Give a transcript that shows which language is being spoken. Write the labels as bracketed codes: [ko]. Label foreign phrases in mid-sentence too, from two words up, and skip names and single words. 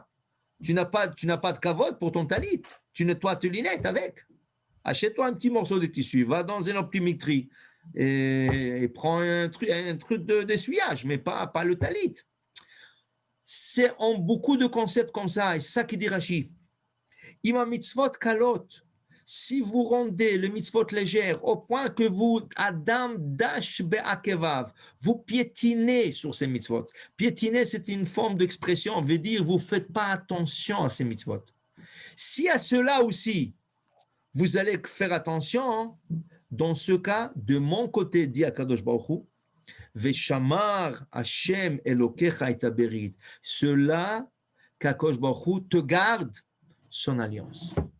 [fr] Tu n'as pas de cavote pour ton talit. Tu nettoies tes lunettes avec. Achète-toi un petit morceau de tissu. Va dans une optométrie et prends un truc d'essuyage, mais pas le talit. C'est en beaucoup de concepts comme ça. Et c'est ça qui dit Rashi. [he] אם מצוות קלות. [fr] Si vous rendez le mitzvot légère au point que vous, [he] אדם דש בעקביו, [fr] vous piétinez sur ces mitzvot. Piétiner, c'est une forme d'expression, on veut dire vous ne faites pas attention à ces mitzvot. Si à cela aussi, vous allez faire attention, dans ce cas, de mon côté, dit [he] הקדוש ברוך הוא, ושמר השם אלוקיך את הברית, [fr] cela qu' [he] הקדוש ברוך הוא [fr] te garde son alliance.